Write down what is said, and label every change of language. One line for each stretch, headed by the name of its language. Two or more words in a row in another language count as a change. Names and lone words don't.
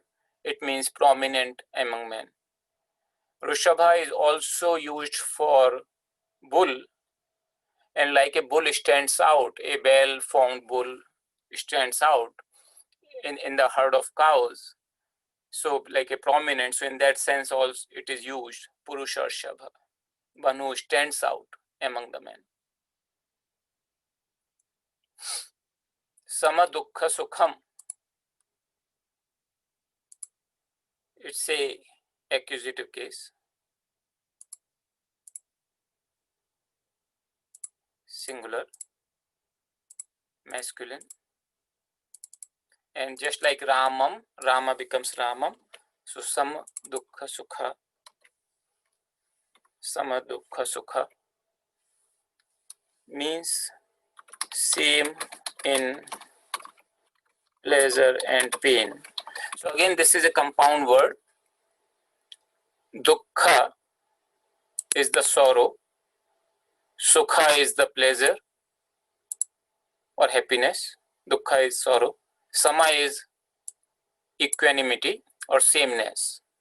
English: It means prominent among men. Rishabha is also used for bull, and like a bull stands out, a well-formed bull stands out in the herd of cows. So like a prominent, so in that sense also it is used, Purusharshabha, one who stands out among the men.
Sanskrit: Sama dukkha sukham,
English: it's a accusative case, singular, masculine, and just like Ramam, Rama becomes Ramam. So
Sanskrit: sama dukkha sukha, sama dukkha sukha
English: means same in pleasure and pain. So again, this is a compound word. Dukkha is the sorrow, Sukha is the pleasure or happiness, Dukkha is sorrow, Sama is equanimity or sameness.